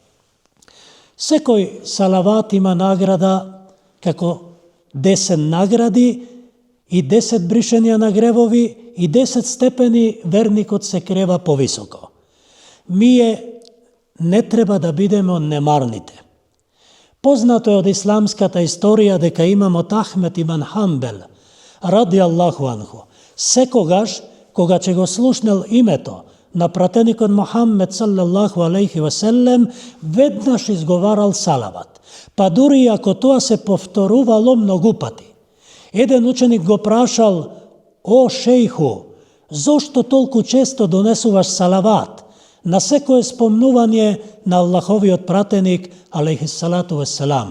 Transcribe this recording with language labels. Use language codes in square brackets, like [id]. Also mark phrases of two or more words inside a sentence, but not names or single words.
[mk] Секој салават има награда, како 10 награди и 10 бришења на гревови и 10 степени верникот се крева повисоко. Ние не треба да бидеме од немарните. Познато е од исламската историја дека имамот Ахмед ибн Хамбел, [ar] رضي الله عنه, [mk] секогаш, кога ќе го слушнел името на пратеникот Мухаммед [ar] صلى الله عليه وسلم, [mk] веднаш изговарал салават. Па дури ако тоа се повторувало многу пати. Еден ученик го прашал: "О шејху, зошто толку често донесуваш салават на секое спомнување на Аллаховиот пратеник [ar] عليه الصلاة والسلام?"